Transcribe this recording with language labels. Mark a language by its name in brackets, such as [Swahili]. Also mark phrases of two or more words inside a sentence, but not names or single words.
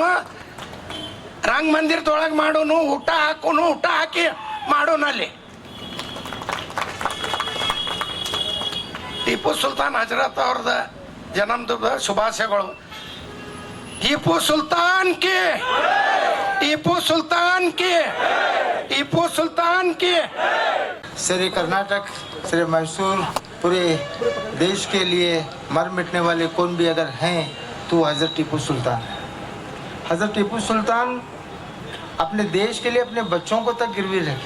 [Kannada] ರಂಗ ಮಂದಿರದೊಳಗೆ ಮಾಡೋನು, ಊಟ ಹಾಕೋನು, ಊಟ ಹಾಕಿ ಮಾಡೋನು. ಅಲ್ಲಿ ಟಿಪ್ಪು ಸುಲ್ತಾನ್ ಹಜರತ್ ಅವ್ರದ ಜನ್ಮದಿನದ ಶುಭಾಶಯಗಳು. [Hindi] टीपू सुल्तान की, टीपू सुल्तान की, टीपू सुल्तान की। श्री कर्नाटक, श्री मैसूर, पूरे देश के लिए मर मिटने वाले कौन भी अगर हैं तो हज़रत टीपू सुल्तान है। हज़रत टीपू सुल्तान अपने देश के लिए अपने बच्चों को तक गिरवी रखे।